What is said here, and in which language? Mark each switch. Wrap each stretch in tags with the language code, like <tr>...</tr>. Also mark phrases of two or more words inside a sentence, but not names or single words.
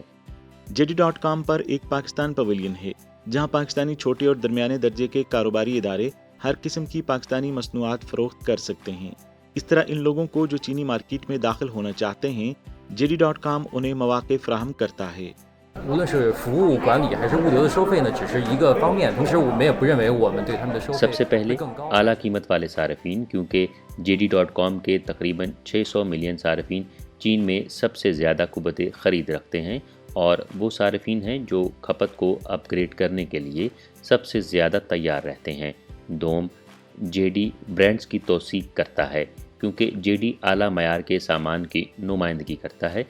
<ur>JD.com پر ایک پاکستان پویلین ہے، جہاں پاکستانی چھوٹے اور درمیانے درجے کے کاروباری ادارے ہر قسم کی پاکستانی مصنوعات فروخت کر سکتے ہیں. اس طرح ان لوگوں کو جو چینی مارکیٹ میں داخل ہونا چاہتے ہیں، JD.com انہیں موقعے فراہم کرتا ہے.</ur> <zh>无论是服务管理还是物流的收费呢，只是一个方面。同时，我们也不认为我们对他们的收费</zh> <ur>سب سے پہلے</ur> <zh>会更高。</zh> <ur>اعلیٰ قیمت والے صارفین، کیونکہ JD.com کے تقریباً 600 ملین صارفین چین میں سب سے زیادہ قوت خرید رکھتے ہیں اور وہ صارفین ہیں جو کھپت کو اپ گریڈ کرنے کے لیے سب سے زیادہ تیار رہتے ہیں. دوم، JD برانڈز کی توثیق کرتا ہے کیونکہ JD اعلیٰ معیار کے سامان کی نمائندگی کرتا ہے.</ur>